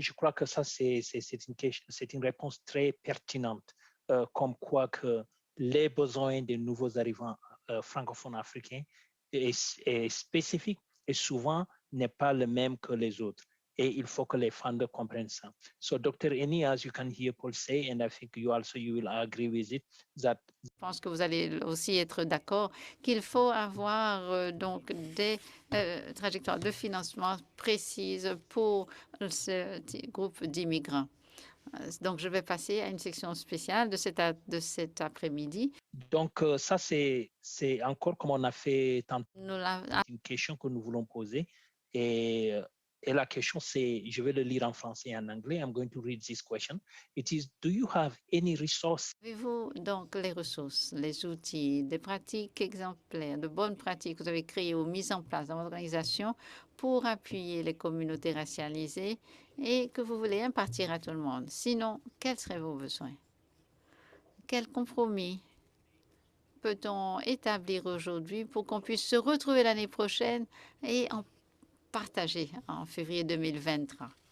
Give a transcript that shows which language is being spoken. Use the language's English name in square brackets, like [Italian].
[French] Je crois que ça, c'est une réponse très pertinente, comme quoi que les besoins des nouveaux arrivants francophones africains est spécifique et souvent n'est pas le même que les autres. Et il faut que les funders comprennent ça. [English] So, Dr. Eni, as you can hear Paul say, and I think you will agree with it, that. [French] Je pense que vous allez aussi être d'accord qu'il faut avoir donc des trajectoires de financement précises pour ce groupe d'immigrants. Donc, je vais passer à une section spéciale de cet après-midi. Donc, ça, c'est encore comme on a fait tantôt. C'est une question que nous voulons poser. Et Et la question, c'est, je vais le lire en français et en anglais. [English] I'm going to read this question. It is, do you have any resources? [French] Avez-vous donc les ressources, les outils, des pratiques exemplaires, de bonnes pratiques que vous avez créées ou mises en place dans votre organisation pour appuyer les communautés racialisées et que vous voulez impartir à tout le monde? Sinon, quels seraient vos besoins? Quel compromis peut-on établir aujourd'hui pour qu'on puisse se retrouver l'année prochaine et en partager en février 2023?